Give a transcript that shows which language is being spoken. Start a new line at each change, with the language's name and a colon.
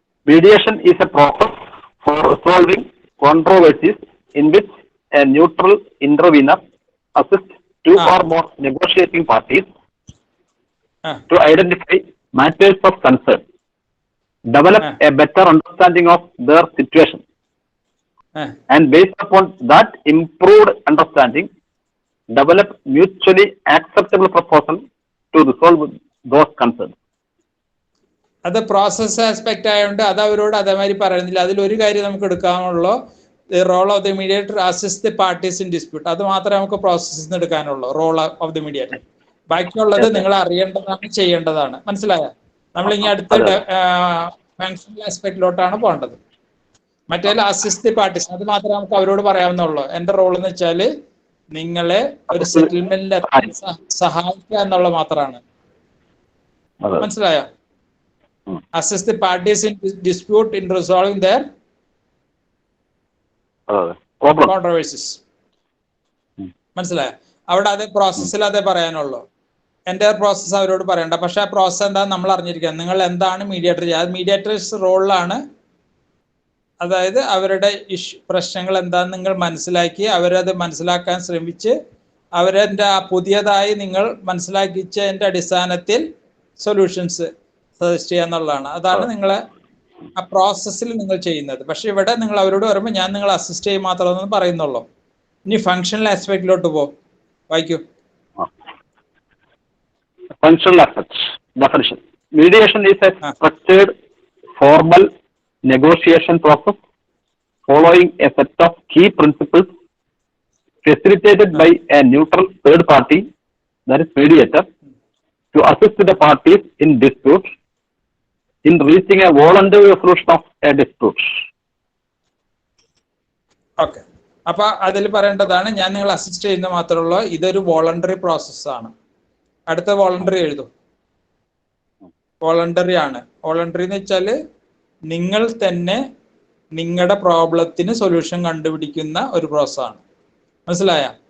English: Mediation is a process for resolving controversies in which a neutral intervener assists two or more negotiating parties to identify matters of concern, develop a better understanding of their situation, and based upon that improved understanding, develop mutually acceptable proposal to resolve those concerns.
Malayalam: അത് process aspect ആയതുകൊണ്ട് അത് അവരോട് അതേമാതിരി പറയുന്നില്ല. അതിലൊരു കാര്യം നമുക്ക് എടുക്കാനുള്ളൂ,
English: Role of the mediator assist the parties in dispute.
Malayalam: അത് മാത്രമേ നമുക്ക് പ്രോസസ്സിൽ നിന്ന് എടുക്കാനുള്ളൂ,
English: Role of the mediator.
Malayalam: ബാക്കിയുള്ളത് നിങ്ങൾ അറിയേണ്ടതാണ്, ചെയ്യേണ്ടതാണ്. മനസ്സിലായ? നമ്മൾ ഇനി അടുത്ത ഫങ്ഷണൽ ആസ്പെക്റ്റിലോട്ടാണ് പോകേണ്ടത്. മറ്റേ
English: assist the parties
Malayalam: അത് മാത്രമേ നമുക്ക് അവരോട് പറയാവുന്നുള്ളൂ. എന്റെ റോൾ എന്ന് വെച്ചാൽ നിങ്ങളെ ഒരു സെറ്റിൽമെന്റിൽ സഹായിക്കുക എന്നുള്ള മാത്രമാണ്. മനസ്സിലായോ?
English: Assist the parties in dispute in resolving their controversies.
Malayalam: മനസ്സിലായോ? അവിടെ അതേ പ്രോസസ്സിൽ അതേ പറയാനുള്ളൂ. എൻ്റെ പ്രോസസ്സ് അവരോട് പറയണ്ട. പക്ഷെ ആ പ്രോസസ്സ് എന്താണെന്ന് നമ്മൾ അറിഞ്ഞിരിക്കുക. നിങ്ങൾ എന്താണ് മീഡിയേറ്റർ ചെയ്യുക, അത് മീഡിയേറ്റേഴ്സ് റോളിലാണ്. അതായത് അവരുടെ പ്രശ്നങ്ങൾ എന്താണെന്ന് നിങ്ങൾ മനസ്സിലാക്കി അവരത് മനസ്സിലാക്കാൻ ശ്രമിച്ച് അവരുടെ ആ പുതിയതായി നിങ്ങൾ മനസ്സിലാക്കിച്ചതിൻ്റെ അടിസ്ഥാനത്തിൽ സൊല്യൂഷൻസ് സജസ്റ്റ് ചെയ്യുക എന്നുള്ളതാണ്. അതാണ് നിങ്ങളെ ആ പ്രോസസ്സിൽ നിങ്ങൾ ചെയ്യുന്നത്. പക്ഷെ ഇവിടെ നിങ്ങൾ അവരോട് പറയുമ്പോൾ ഞാൻ നിങ്ങൾ അസിസ്റ്റ് ചെയ്യും മാത്രമെന്ന് പറയുന്നുള്ളൂ. ഇനി ഫങ്ഷണൽ ആസ്പെക്റ്റിലോട്ട് വായിക്കൂ.
English: Functional aspects definition. Mediation is a structured, formal negotiation process following a set of key principles facilitated by a neutral third party, that is mediator, to assist the parties in dispute in reaching a voluntary resolution of a dispute. Okay.
Malayalam: അപ്പൊ അതിൽ പറയേണ്ടതാണ് ഞാൻ നിങ്ങൾ assist ചെയ്യുന്ന മാത്രമുള്ള ഇതൊരു voluntary പ്രോസസ്സാണ്. അടുത്ത വോളണ്ടറി എഴുതും. വോളണ്ടറി ആണ്. വോളണ്ടറി എന്ന് വെച്ചാല് നിങ്ങൾ തന്നെ നിങ്ങളുടെ പ്രോബ്ലത്തിന് സൊല്യൂഷൻ കണ്ടുപിടിക്കുന്ന ഒരു പ്രോസസ്സാണ്. മനസ്സിലായ?